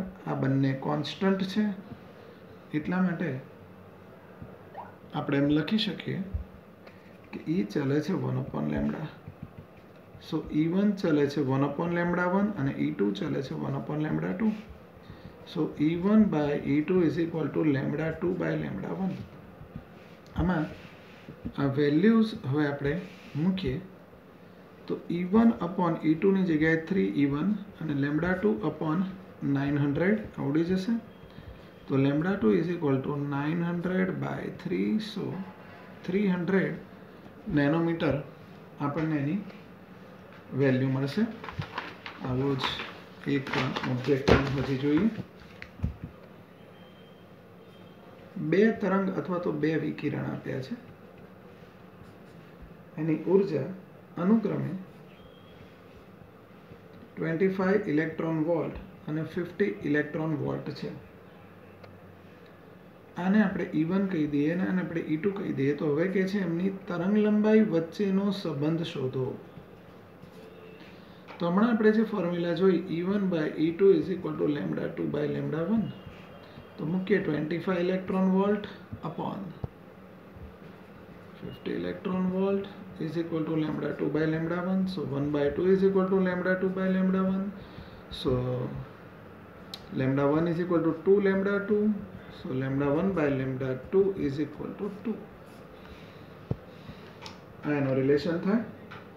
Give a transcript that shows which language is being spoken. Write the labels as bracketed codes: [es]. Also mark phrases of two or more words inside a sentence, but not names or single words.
[gu] આ બંને કોન્સ્ટન્ટ છે. એટલા માટે આપણે એમ લખી શકીએ કે E ચાલે છે 1 [en] upon lambda. [gu] સો E1 ચાલે છે 1 [en] upon lambda [gu] 1 અને E2 ચાલે છે 1 [en] upon lambda [gu] 2. [en] સો E1 by E2 is equal to lambda 2 by lambda 1. [gu] આમાં આ વેલ્યુઝ હવે આપણે મૂકીએ તો [en] E1 upon E2 [gu] ની જગ્યાએ 3E1 અને [en] lambda 2 upon 900 [gu] આવડી જશે. તો [en] lambda 2 is equal to 900 by 3. [gu] સો 300 નેનોમીટર આપણને એની વેલ્યુ મળશે. આવો જ એક ઓબ્જેક્ટિવ હજી જોઈએ. બે તરંગ અથવા તો બે વિકિરણ આપ્યા છે. એની ઉર્જા અનુક્રમે 25 [en] electron volt [gu] અને 50 [en] electron volt [gu] છે. આને આપણે E1 કહી દઈએ અને આને આપણે E2 કહી દઈએ. તો હવે કે છે એમની તરંગ લંબાઈ વચ્ચેનો સંબંધ શોધો. તો હમણાં આપણે જે ફોર્મ્યુલા જોઈ [en] E1 by E2 is equal to lambda 2 by lambda 1. [gu] તો મૂકીએ [en] 25 electron volt upon 50 electron volt is equal to lambda 2 by lambda 1. So 1 by 2 is equal to lambda 2 by lambda 1. So lambda 1 is equal to 2 lambda 2. So lambda 1 by lambda 2 is equal to 2. [gu] આ એનો રિલેશન થાય.